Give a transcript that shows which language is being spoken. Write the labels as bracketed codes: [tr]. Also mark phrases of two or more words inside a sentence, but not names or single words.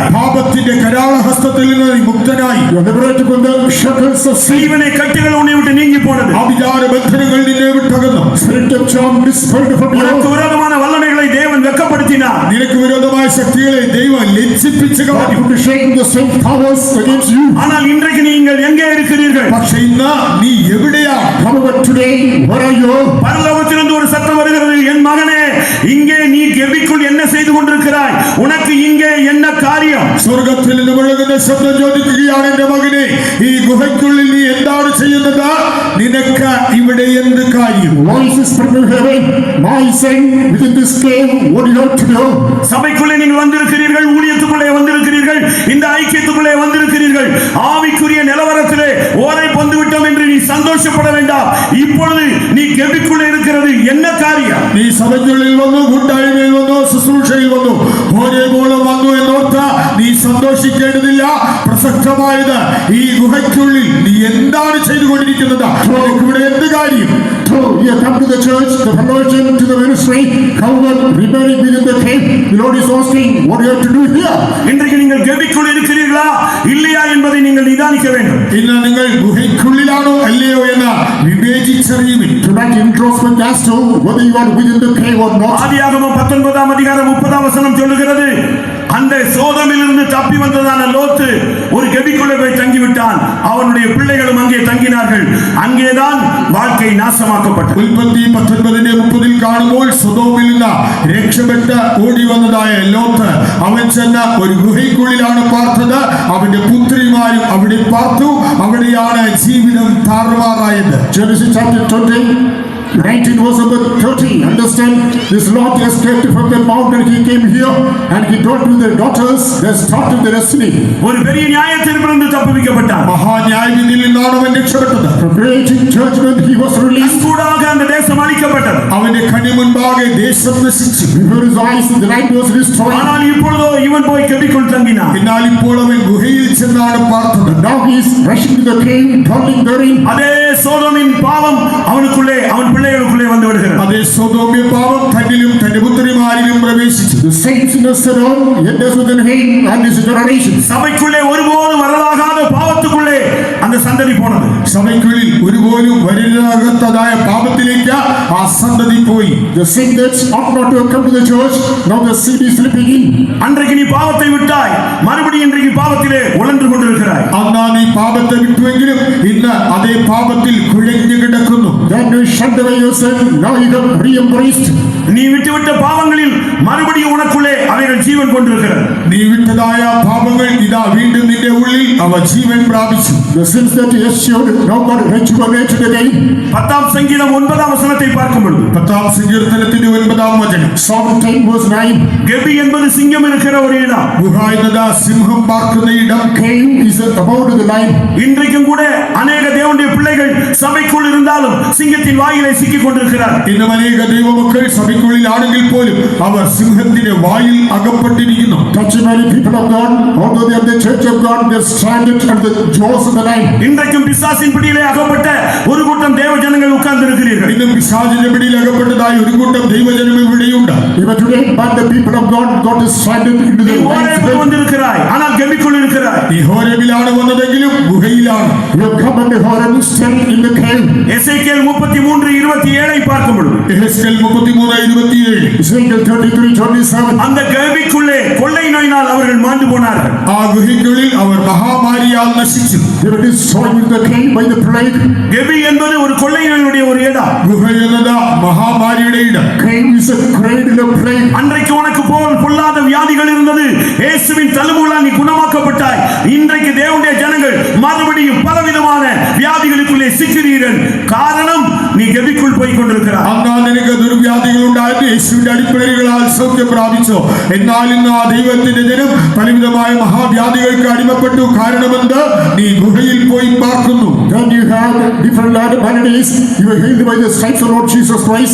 [ml] പാപത്തിന്റെ കരാളഹസ്തത്തിൽ നിന്ന് നീ മുക്തനായി. [en] You are liberated from the shackles of sin. [ta] ஜீவனை கட்டுகள் உன்னை விட்டு நீங்கி போனது. [ml] ആഭിചാര ബന്ധനങ്ങൾ നിന്നെ വിട്ടകന്നു. [en] Spirit of charm dispelled from [ta] உனக்கு [en] you. [ta] விரோதமான வல்லமைகளை தேவன் வெட்கப்படுத்தினார். [ml] നിനക്ക് വിരോധമായ ശക്തികളെ ദൈവം ലജ്ജിപ്പിച്ചു [en] God [ml] കളഞ്ഞു. [en] put to shame the same powers against you. [ta] ஆனால் இன்றைக்கு நீங்கள் எங்கே இருக்கிறீர்கள்? [ml] പക്ഷെ ഇന്ന് നീ എവിടെയാ? [en] However, today, where are you? [ta] பரலோகத்திலிருந்து ஒரு சத்தம் வருகிறது, என் மகனே இங்கே நீ கெபிக்குள் என்ன செய்து கொண்டிருக்கிறாய்? உனக்கு இங்கே என்ன காரியம்? [ml] സ്വർഗത്തിൽ നിന്ന് മുഴങ്ങുന്ന ശബ്ദം ചോദിക്കുകയാണ്, എന്റെ മകനെ ഈ ഗുഹയ്ക്കുള്ളിൽ നീ എന്താണ് ചെയ്യുന്നത്? നിനക്ക് ഇവിടെ എന്ത് കാര്യം? [en] Voices from heaven, my son, within this cave, what do you have to do? [ta] சபைக்குள்ளே நீங்கள் வந்திருக்கிறீர்கள், ஊழியத்துக்குள்ளே வந்திருக்கிறீர்கள், இந்த ஐக்கியத்துக்குள்ளே வந்திருக்கிறீர்கள். ஆவிக்குரிய நிலவரத்திலே ஓரை பந்து விட்டோம் என்று நீ சந்தோஷப்பட வேண்டாம். இப்பொழுது நீ கெபிக்குள்ளே இருக்கிறது என்ன காரியம்? [ml] നീ സഭയ്ക്കുള്ളിൽ വന്നു, കൂട്ടായ്മയിൽ വന്നു, ശുശ്രൂഷയിൽ വന്നു, ഒരേപോലെ വന്നു എന്നോർത്ത് നീ സന്തോഷിക്കേണ്ടതില്ല. പ്രസക്തമായത് ഈ ഗുഹയ്ക്കുള്ളിൽ നീ എന്താണ് ചെയ്തുകൊണ്ടിരിക്കുന്നത്? ഇവിടെ എന്ത് കാര്യം? [en] True, you have come to the church, the promotion to the ministry. However, remaining within the cave, the Lord is asking, what do you have to do here? [ta] இன்றைக்கு நீங்கள் கெபிக்குள் இருக்கிறீர்களா இல்லையா என்பதை நீங்கள் நிதானிக்க வேண்டும். [ml] ഇന്ന് നിങ്ങൾ ഗുഹയ്ക്കുള്ളിലാണോ അല്ലയോ എന്ന് വിവേചിച്ചറിയുവിൻ. [en] Tonight, introspect as to whether you are within the cave or not. [ta] ஆதியாகமம் 19 அதிகாரம் 30 வசனம் சொல்லுகிறது, அந்த சோதமிலிருந்து தப்பி வந்ததான லோத்து ஒரு கெபிக்குள்ளே போய் தங்கிவிட்டான். அவனுடைய பிள்ளைகளும் அங்கே தங்கினார்கள். அங்கேதான் வாழ்க்கை நாசமாக்கப்பட்டது. [ml] ഉൽപ്പത്തി 19:30 കാണുമ്പോൾ സൊദോമിൽ നിന്ന് രക്ഷപ്പെട്ട് ഓടി വന്നതായ ലോത്ത് അവൻ ചെന്ന ഒരു ഗുഹയ്ക്കുള്ളിലാണ് പാർത്തത്. അവന്റെ പുത്രിമാരും അവിടെ പാർത്തു. അവിടെയാണ് ജീവിതം താറുമാറായത്. [en] Genesis chapter 20, 19 verse number 30. Understand, this Lot escaped from the mountain. He came here and he told to their daughters, they started their destiny. [ta] ஒரு பெரிய நியாயத்தீர்ப்பிலிருந்து தப்புவிக்கப்பட்டார். [ml] മഹാ ന്യായവിധിയിൽ നിന്നാണ് അവൻ രക്ഷപ്പെട്ടത്. [en] For great judgment he was released. [ta] கூடாக அந்த தேசம் அழிக்கப்பட்டது. [ml] അവന്റെ കണ്ണു മുൻപാകെ ദേശം നശിച്ചു. [en] Before his eyes the land was destroyed. [ta] ஆனால் இப்பொழுதோ இவன் போய் கெபிக்குள் தங்கினான். [ml] എന്നാൽ ഇപ്പോൾ അവൻ ഗുഹയിൽ ചെന്നാണ് പാർത്തത്. [en] Now he is rushing to the cave, dwelling therein. [ta] அதே சோதோமின் பாவம் அவனுக்குள்ளே அவன் பிள்ளைகளுக்குள்ளே வந்து விடுகிறது. [ml] അതേ സൊദോമ്യ പാപം തന്നിലും തന്റെ പുത്രിമാരിലും പ്രവേശിച്ചു. [en] The same sinners Sodom enters within him and his generation. [ta] சபைக்குள்ளே ஒருபோதும் வரலாகாத பாவத்துக்குள்ளே அந்த சந்ததி போனது. [ml] സഭയ്ക്കുള്ളിൽ ഒരുപോലും വരില്ലാകത്തതായ പാപത്തിലേക്ക് ആ സന്തതി പോയി. [en] The sin that ought not to have come to the church, now the seed is slipping in. [ta] அன்றைக்கு நீ பாவத்தை விட்டாய், மறுபடியும் இன்றைக்கு பாவத்திலே உழன்று கொண்டிருக்கிறாய். [ml] അന്നാ നീ പാപത്തെ വിട്ടുവെങ്കിലും ഇന്ന് അതേ പാപത്തിൽ കുഴഞ്ഞു കിടക്കുന്നു. [en] Then you shunned away your sin, now you have re-embraced. [ta] நீ விட்டுவிட்ட பாவங்களில் மறுபடியும் உனக்குள்ளே அவைகள் ஜீவன் கொண்டிருக்கிறது. [ml] നീ വിട്ടതായ പാപങ്ങൾ ഇതാ വീണ്ടും നിന്റെ ഉള്ളിൽ അവ ജീവൻ പ്രാപിച്ചു. [en] The sins that you eschewed, now God rejuvenated again. [ta] 10 சங்கீதம் 9 வசனத்தை பார்க்கும் பொழுது [ml] 10 സങ്കീർത്തനത്തിന്റെ 9 വചനം. [en] Psalm 10 verse 9. [ta] கெபி என்பது சிங்கம் இருக்கிற ஒரு இடம். [ml] ഗുഹ എന്നത് സിംഹം പാർക്കുന്ന ഇടം. [en] Cave is about the lion. [ta] இன்றைக்கும் கூட அநேக தேவனுடைய பிள்ளைகள் சபைக்குள் இருந்தாலும் சிங்கத்தின் வாயிலை சிக்கிக் கொண்டிருக்கிறார். [ml] ഇന്നും അനേക ദൈവമക്കൾ സഭയ്ക്കുള്ളിലാണെങ്കിൽ പോലും അവർ സിംഹത്തിന്റെ വായിൽ അകപ്പെട്ടിരിക്കുന്നു. [en] Touch many people of God, although they are the church of God, they are stranded under the jaws of the lion. [ta] இன்றைக்கும் பிசாசின் பிடியிலே அகப்பட்ட ஒரு கூட்டம் தேவ ஜனங்கள் உட்கார்ந்து இருக்கிறீர்கள். [ml] ഇന്നും പിശാചിന്റെ പിടിയിൽ അകപ്പെട്ടതായ ഒരു കൂട്ടം ദൈവജനം ഇവിടെയുണ്ട്. [en] Even today, but the people of God got stranded into [ta] நீ [en] the lion's [ta] ஓரேபுக்கு [en] den. [ta] வந்திருக்கிறாய், ஆனால் கெபிக்குள் இருக்கிறாய். [ml] നീ ഹോരേബിലാണ് വന്നതെങ്കിലും ഗുഹയിലാണ്. [en] You have come under Horeb, still in the cave. [ta] எசேக்கியேல் 33:27 பார்க்கும் பொழுது [ml] എഹെസ്കേൽ 33:27. [en] Ezekiel 33:27. [ta] அந்த கெபிக்குள்ளே கொள்ளை நோயினால் அவர்கள் மாண்டு போனார்கள். [ml] ആ ഗുഹയ്ക്കുള്ളിൽ അവർ മഹാമാരിയാൽ നശിച്ചു. [en] They were destroyed in the cave by the plague. [ta] கெபி என்பது ஒரு கொள்ளை நோயினுடைய ஒரு இடம். [ml] ഗുഹ എന്നത് മഹാമാരിയുടെ ഇടം. [en] Cave is a cradle of plague. [ta] அன்றைக்கு உனக்கு போல் பொல்லாத வியாதிகள் இருந்தது, இயேசுவின் தழும்புகளால் நீ குணமாக்கப்பட்டாய். இன்றைக்கு தேவனுடைய ஜனங்கள் மறுபடியும் பலவிதமான வியாதிகளுக்குள்ளே சிக்கிறீர்கள். காரணம் நீ கெபிக்குள் போய் கொண்டிருக்கிறாய். [ml] അന്നാ നിനക്ക് ദുർവ്യാധികൾ ഉണ്ടായിട്ട് യേശുവിന്റെ അടിപ്പിണരുകളാൽ സൗഖ്യം പ്രാപിച്ചോ. എന്നാൽ ഇന്ന് ആ ദൈവത്തിന്റെ ജനം പലവിധമായ മഹാവ്യാധികൾക്ക് അടിമപ്പെട്ടു. കാരണമെന്ത്? നീ ഗുഹയിൽ പോയി പാർക്കുന്നു. [en] Then you have different maladies. You were healed by the stripes of Lord Jesus Christ.